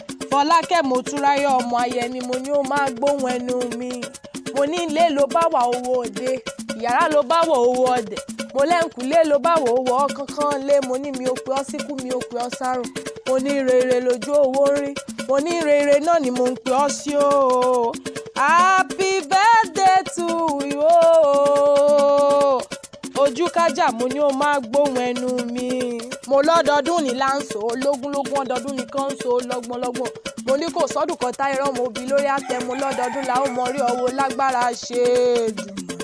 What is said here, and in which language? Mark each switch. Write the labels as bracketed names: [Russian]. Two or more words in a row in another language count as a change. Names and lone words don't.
[Yoruba] Fọlákẹ́ Motúnráyọ̀ ọmọ Ayẹni, mo ní ó máa gbóhùn ẹnu mi. Mo ní ilé ló bá wà owó òde, ìyàrá ló bá wọ̀ owó ọdẹ. Mo lẹ́ǹkùlé ló bá wọ̀ owó kánkán lé. Mo ní mi ò pè ọ́ síkú, mi ò pè ọ́ sárùn. Mo ní rere lójú owó ń rí. Mo ní rere náà ni mo ń pè ọ́ sí o. [English] Happy birthday to you o. [Yoruba] Ojú kájà, mo ní o máa gbóhùn ẹnu mi. Mo lọ́dọọdún ní là ń so, lógúnlógún ọdọọdún ní kan ń so, lọ́gbọ̀nlọ́gbọ̀n. Mo ní kò sọ́dún kan tá irọ́ mo bí lórí àtẹ. Mo lọ́dọọdún la ó mọ rí ọwọ́ lágbára ṣe dùn.